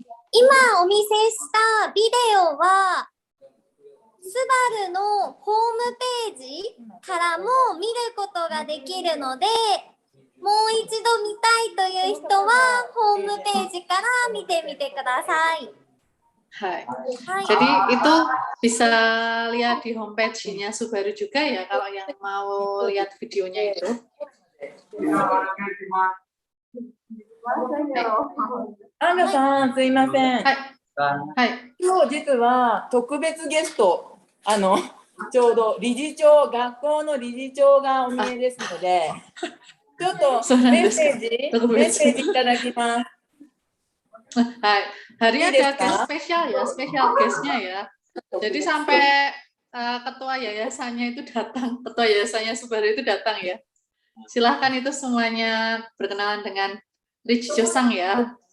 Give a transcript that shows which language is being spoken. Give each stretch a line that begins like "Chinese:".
Japanese: 今お見せしたビデオは、スバルのホームページからも見ることができるので、もう一度見たいという人は、ホームページから見てみてください。 Hai.
Indonesian: Jadi itu bisa lihat di homepage-nya Subaru juga ya kalau yang mau lihat videonya itu.
Japanese: アンナさん、すいません。はい。はい。今日実は特別ゲスト、ちょうど理事長、学校の理事長がお見えですので、ちょっとメッセージいただきます。
Indonesian: Hai, hari ini ada guest spesial ya, spesial guestnya ya. Jadi sampai ketua yayasannya itu datang, ketua yayasannya Subaru itu datang ya. Silahkan itu semuanya berkenalan dengan Rich Josang ya.